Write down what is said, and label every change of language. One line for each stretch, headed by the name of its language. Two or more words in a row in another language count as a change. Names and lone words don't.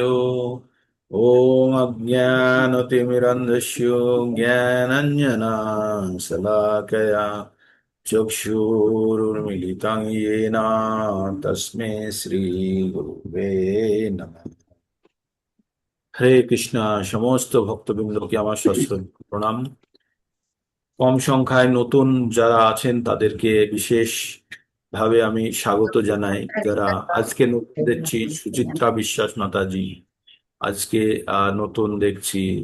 Sanskrit: ओम अज्ञानतिमिरन्धस्य ज्ञानाञ्जनशलाकया चक्षुरुन्मिलितं येन तस्मै শ্রীগুরুবে নমঃ।
Bangla: হরে কৃষ্ণ। সমস্ত ভক্তবৃন্দকে আমার সশ্রদ্ধ প্রণাম। কম সংখ্যায় নতুন যারা আছেন তাদেরকে বিশেষ ভাবে আমি স্বাগত জানাই। যারা আজকে নতুন দেখছি, সুচিত্রা বিশ্বাস মাতাজি আজকে নতুন দেখছি।